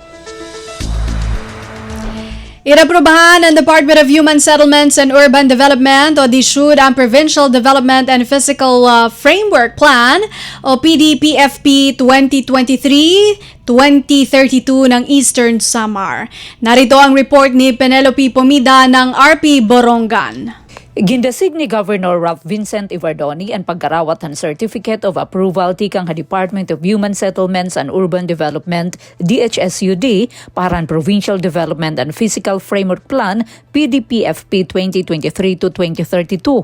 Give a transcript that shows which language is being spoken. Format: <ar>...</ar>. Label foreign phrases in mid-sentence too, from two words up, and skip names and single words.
<tl>Inaprobahan ng Department of Human Settlements and Urban Development o DSUD ang Provincial Development and Physical Framework Plan o PDPFP 2023-2032 ng Eastern Samar. Narito ang report ni Penelope Pomida ng RP Borongan.</tl> <war>Gindasig ni Governor Ralph Vincent Ivardoni ang pagkarawat ng Certificate of Approval tikang sa Department of Human Settlements and Urban Development DHSUD para ang Provincial Development and Physical Framework Plan PDPFP 2023-2032.</war>